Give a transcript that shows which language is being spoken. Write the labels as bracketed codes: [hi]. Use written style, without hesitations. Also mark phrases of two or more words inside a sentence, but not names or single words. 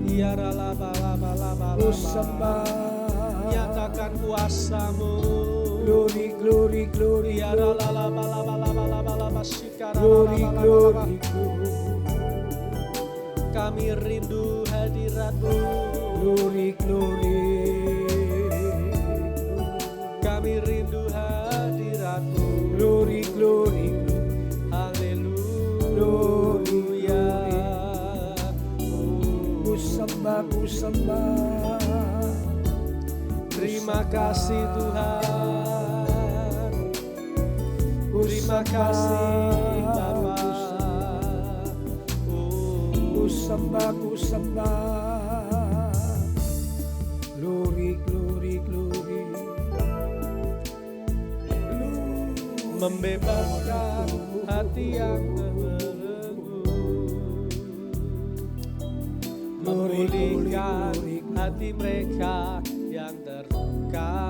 [id] Ku sembah, nyatakan kuasa-Mu. [en] glory, glory, glory, [id] Ya [en] glory, glory, [id] kami rindu hadirat-Mu. [en] glory, glory, [id] Kami rindu hadirat-Mu. [en] glory, glory, [id] Haleluya. ku sembah, ku sembah. Terima kasih Tuhan. Terima kasih Bapa. Ku sembah, ku sembah. [en] Glory, glory, glory. [id] Membebaskan hati yang terbelenggu, memulihkan hati mereka yang terluka,